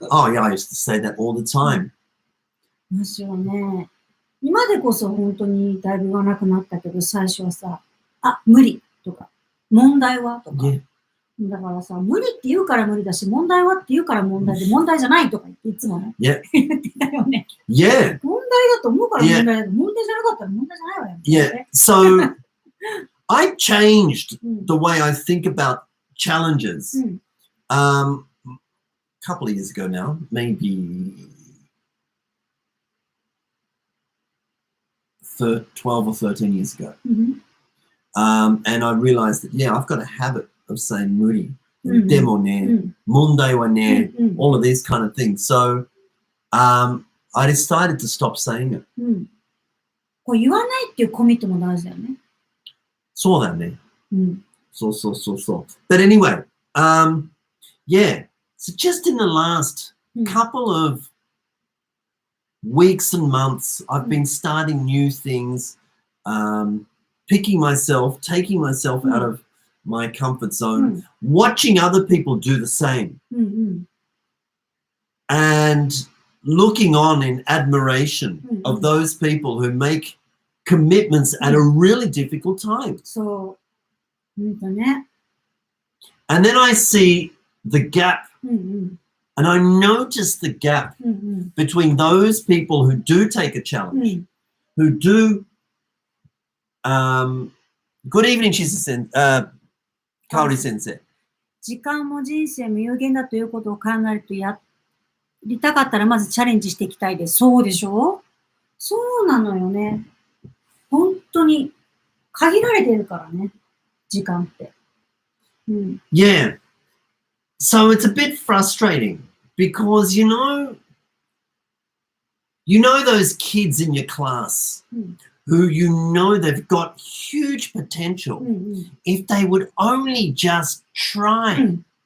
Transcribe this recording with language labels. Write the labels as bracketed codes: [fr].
[en] Oh, yeah, I used to say that all the time. [ja] むしろね、今でこそ本当にだいぶ言わなくなったけど、最初はさ、無理とか、問題はとか。 [en] Yeah. [ja] だからさ、無理って言うから無理だし、問題はって言うから問題で、問題じゃないとか言っていつもね、 [en] Yeah. [ja] 言ってたよね。 [en] Yeah. [ja] 問題だと思うから問題だけど、問題じゃなかったら問題じゃないわよ。 [en] Yeah. So I changed the way I think about challenges. A couple of years ago now, maybe 12 or 13 years ago. And I realized that, yeah, I've got a habit of saying [ja] muri, demo ne, mondai wa ne, [en] all of these kind of things. So I decided to stop saying it. [ja] こう言わないっていうコミットも大事だよね。そうだね。そう。 [en] But anyway, yeah. So just in the last couple of weeks and months, I've been starting new things, taking myself out of my comfort zone, watching other people do the same, and looking on in admiration of those people who make commitments at a really difficult time. [ja] そう。ね。 [en] And then I see the gap, and I notice the gap between those people who do take a challenge, who do, good evening, Kaori Sensei. [ja] 時間も人生も有限だということを考えるとやりたかったらまずチャレンジしていきたいです。そうでしょ？そうなのよね。本当に限られてるからね、時間って。 [en] Yeah. So it's a bit frustrating because you know those kids in your class who you know they've got huge potential if they would only just try.